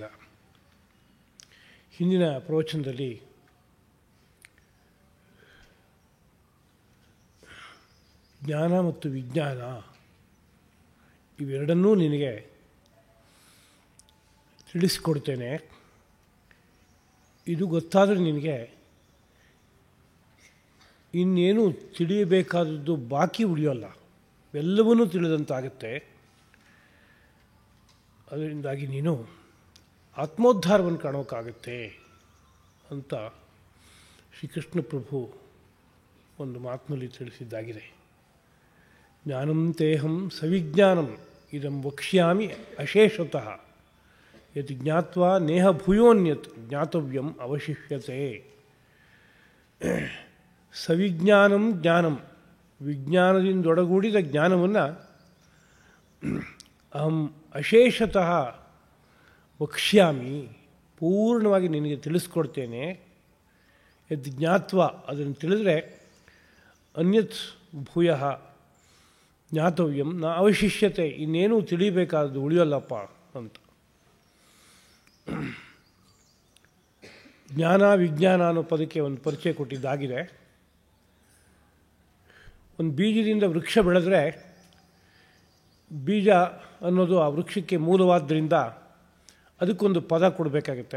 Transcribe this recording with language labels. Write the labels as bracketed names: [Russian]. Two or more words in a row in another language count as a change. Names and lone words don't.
[Kannada] ಹಿಂದಿನ ಪ್ರವಚನದಲ್ಲಿ ಜ್ಞಾನ ಮತ್ತು ವಿಜ್ಞಾನ ಇವೆರಡನ್ನೂ ನಿನಗೆ ತಿಳಿಸಿಕೊಡ್ತೇನೆ, ಇದು ಗೊತ್ತಾದರೆ ನಿನಗೆ ಇನ್ನೇನು ತಿಳಿಯಬೇಕಾದದ್ದು ಬಾಕಿ ಉಳಿಯೋಲ್ಲ, ಎಲ್ಲವನ್ನೂ ತಿಳಿದಂತಾಗುತ್ತೆ. ಅದರಿಂದಾಗಿ ನೀನು ಆತ್ಮೋದ್ಧಾರವನ್ನು ಕಾಣೋಕ್ಕಾಗತ್ತೆ ಅಂತ ಶ್ರೀಕೃಷ್ಣ ಪ್ರಭು ಒಂದು ಮಾತಿನಲ್ಲಿ ತಿಳಿಸಿದ್ದಾಗಿದೆ. [Sanskrit] ಜ್ಞಾನಂ ತೇಹಂ ಸವಿಜ್ಞಾನಂ ಇದಂ ವಕ್ಷ್ಯಾಮಿ ಅಶೇಷತಃ ಯತ್ ಜ್ಞಾತ್ವಾ ನೇಹ ಭೂಯೋನ್ಯತ್ ಜ್ಞಾತವ್ಯಂ ಅವಶಿಷ್ಯತೆ. ಸವಿಜ್ಞಾನಂ ಜ್ಞಾನಂ, [Kannada] ವಿಜ್ಞಾನದಿಂದೊಡಗೂಡಿದ ಜ್ಞಾನವನ್ನು [Sanskrit] ಅಹಂ ಅಶೇಷತಃ ವಕ್ಷ್ಯಾಮಿ, [Kannada] ಪೂರ್ಣವಾಗಿ ನಿನಗೆ ತಿಳಿಸ್ಕೊಡ್ತೇನೆ. [Sanskrit] ಯದ್ ಜ್ಞಾತ್ವ, [Kannada] ಅದನ್ನು ತಿಳಿದ್ರೆ [Sanskrit] ಅನ್ಯತ್ ಭೂಯ ಜ್ಞಾತವ್ಯಂ ನ ಅವಶಿಷ್ಯತೆ, [Kannada] ಇನ್ನೇನು ತಿಳಿಬೇಕಾದ್ದು ಉಳಿಯೋಲ್ಲಪ್ಪ ಅಂತ. ಜ್ಞಾನ ವಿಜ್ಞಾನ ಅನ್ನೋ ಪದಕ್ಕೆ ಒಂದು ಪರಿಚಯ ಕೊಟ್ಟಿದ್ದಾಗಿದೆ. ಒಂದು ಬೀಜದಿಂದ ವೃಕ್ಷ ಬೆಳೆದ್ರೆ ಬೀಜ ಅನ್ನೋದು ಆ ವೃಕ್ಷಕ್ಕೆ ಮೂಲವಾದ್ದರಿಂದ ಅದಕ್ಕೊಂದು ಪದ ಕೊಡಬೇಕಾಗತ್ತೆ.